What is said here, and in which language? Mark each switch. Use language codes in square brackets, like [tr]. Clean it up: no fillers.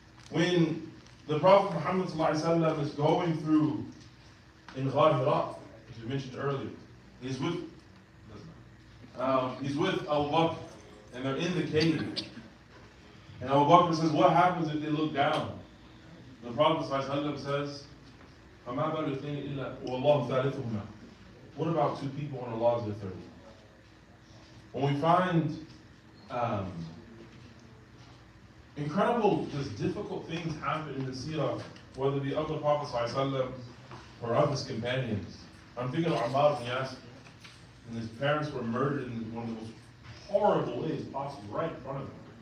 [en] When the Prophet Muhammad ﷺ is going through in Ghar Hira, as we mentioned earlier, he's with Abu Bakr, and they're in the cave. And Abu Bakr says, what happens if they look down? The Prophet ﷺ says, [ar] فَمَا بَالُ اثْنَيْنِ إِلَّا وَاللَّهُ ثَالِثُهُمَا. [en] What about two people and Allah is the third? When we find incredible, just difficult things happen in the seerah, whether it be of the Prophet ﷺ or of his companions. I'm thinking of Ammar ibn Yasir, and his parents were murdered in one of the most horrible ways possible, right in front of him.